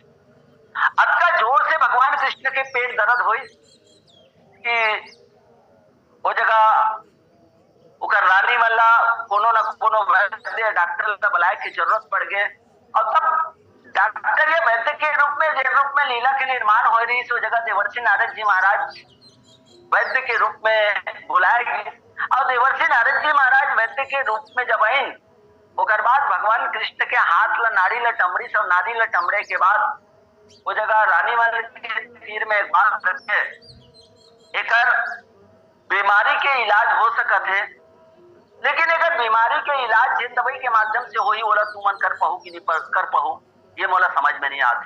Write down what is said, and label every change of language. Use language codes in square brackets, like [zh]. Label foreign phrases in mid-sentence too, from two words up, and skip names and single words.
[hne] अतका जोर से भगवान कृष्ण के पेट दर्द हुई कि वो जगह उकर रानी मल्ला कोनो न कोनो वैद्य डॉक्टर बुलाए की जरूरत पड़ गए। और तब डॉक्टर या वैद्य के रूप में लीला के निर्माण हो रही इस जगह देवर्षि नारद जी महाराज वैद्य के रूप में बुलाए गए। और देवर्षि नारद जी महाराज वैद्य के रूप में जब आई उकर बाद भगवान कृष्ण के हाथ ला नारी ला टमरी सब नारी ला टमरे के बाद वो जगह रानी वाले के तीर में एक बात रखे, एकर बीमारी के इलाज हो सकत है, लेकिन अगर बीमारी के इलाज जिन दवाई के माध्यम से होई ओला तू मन कर पाहू कि नहीं कर पाहू ये मोला समझ में नहीं आते।